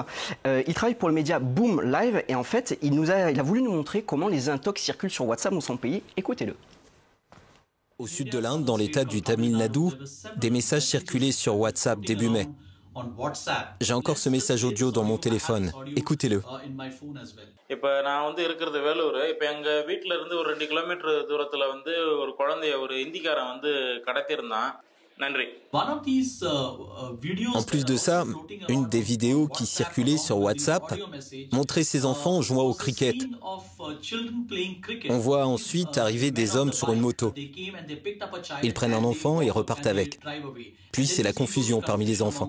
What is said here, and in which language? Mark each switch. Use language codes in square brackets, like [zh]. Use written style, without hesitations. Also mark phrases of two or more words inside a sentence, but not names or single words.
[fr] Il travaille pour le média Boom Live et en fait il a voulu nous montrer comment les intox circulent sur WhatsApp dans son pays. Écoutez-le. Au sud de l'Inde, dans l'état du Tamil Nadu, des messages circulaient sur WhatsApp début mai. J'ai encore ce message audio dans mon téléphone. Écoutez-le. [ta] இப்போ நான் இருக்கிறது வேலூர். இப்போ எங்க வீட்ல இருந்து ஒரு 2 கிலோமீட்டர் தூரத்துல ஒரு குழந்தைய ஒரு இந்திக்காரன் கடத்தியிருந்தான். [fr] En plus de ça, une des vidéos qui circulait sur WhatsApp montrait ces enfants jouant au cricket. On voit ensuite arriver des hommes sur une moto. Ils prennent un enfant et repartent avec. Puis c'est la confusion parmi les enfants.